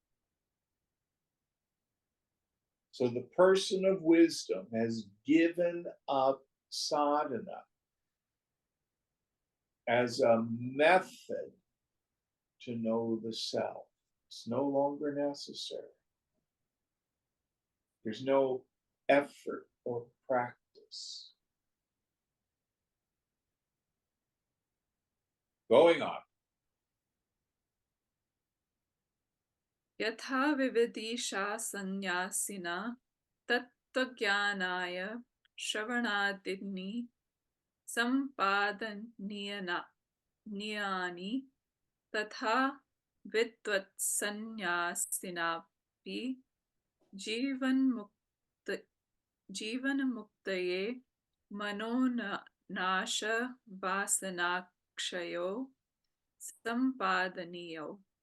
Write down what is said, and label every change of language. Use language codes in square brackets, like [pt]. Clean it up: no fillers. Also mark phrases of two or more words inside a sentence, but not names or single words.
[en] So the person of wisdom has given up sadhana as a method to know the self. It's no longer necessary. There's no effort or practice. Going on. [sa] Yatha vividisha sannyasina tattvagnānaya shravanādini sampadanyani tatha vidvat sannyasinapi jivan muktaye manonasha vasanakshayo sampadaniyo.